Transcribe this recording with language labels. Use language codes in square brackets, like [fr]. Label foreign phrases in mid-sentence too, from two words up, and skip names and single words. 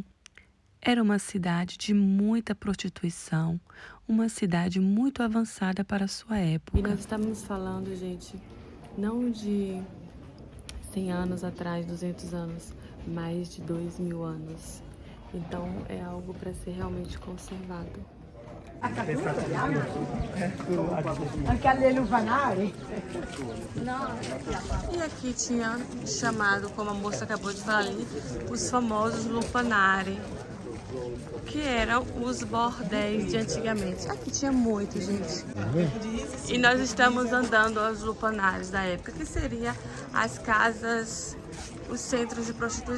[pt] Era uma cidade de muita prostituição, uma cidade muito avançada para a sua época. E nós estamos falando, gente, não de 100 anos atrás, 200 anos, mais de 2.000 anos. Então é algo para ser realmente conservado. [it] Anche alle lupanari. [pt] E aqui tinha chamado, como a moça acabou de falar ali, os famosos lupanari, que eram os bordéis de antigamente. Aqui tinha muito, gente. E nós estamos andando aos lupanares da época, que seria as casas, os centros de prostituições.